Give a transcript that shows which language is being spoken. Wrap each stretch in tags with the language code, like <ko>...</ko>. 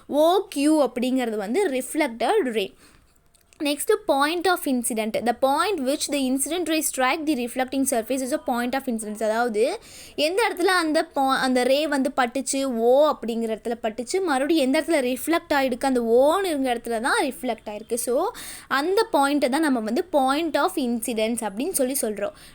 <ta>OQ அப்படிங்கிறது வந்து reflected ray.</ta> <en>Next, point of incident. The point which the incident ray strike the reflecting surface is a point of incidence.</en> <ta>அதாவது எந்த இடத்துல அந்த ரே வந்து பட்டுச்சு, ஓ அப்படிங்கிற இடத்துல பட்டுச்சு, மறுபடியும் எந்த இடத்துல ரிஃப்ளெக்ட் ஆகிருக்கு, அந்த ஓன்னு இருக்கிற இடத்துல தான் ரிஃப்ளெக்ட் ஆகிருக்கு. ஸோ அந்த பாயிண்ட்டை தான் நம்ம வந்து பாயிண்ட் ஆஃப் இன்சிடென்ஸ் அப்படின்னு சொல்கிறோம்.</ta>